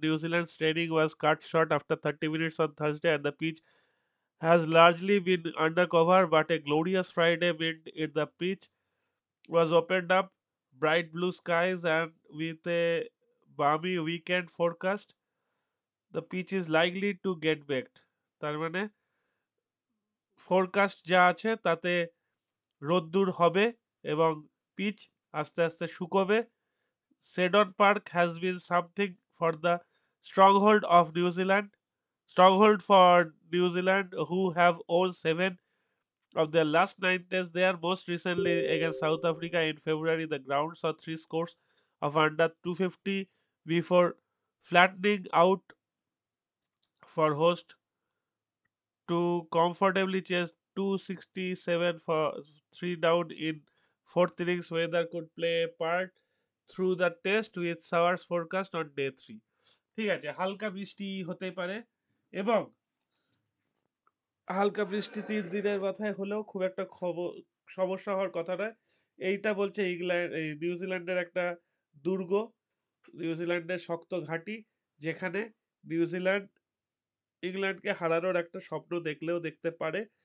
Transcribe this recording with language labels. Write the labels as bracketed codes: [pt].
[en] New Zealand's training was cut short after 30 minutes on Thursday, and the pitch has largely been under cover. But a glorious Friday meant it the pitch was opened up, bright blue skies, and with a balmy weekend forecast, the pitch is likely to get baked. [bn] তার মানে forecast যা আছে তাতে রোদ্দুর হবে এবং pitch আস্তে আস্তে শুকোবে। [en] Seddon park has been something for the stronghold of New Zealand, stronghold for New Zealand, who have won 7 of their last 9 tests there. Most recently against South Africa in February, the ground saw 3 scores of under 250 before flattening out for host to comfortably chase 267 for 3 down in fourth innings. Weather could play a part through the test with showers forecast on day 3. [bn] ঠিক আছে, হালকা বৃষ্টি হতে পারে এবং হালকা বৃষ্টি ৩ দিনের মাথায় হলেও খুব একটা সমস্যা হওয়ার কথা নয়। এইটা বলছে ইংল্যান্ড, এই নিউজিল্যান্ডের একটা দুর্গ, নিউজিল্যান্ডের শক্ত ঘাঁটি, যেখানে নিউজিল্যান্ড ইংল্যান্ডকে হারানোর একটা স্বপ্ন দেখলেও দেখতে পারে।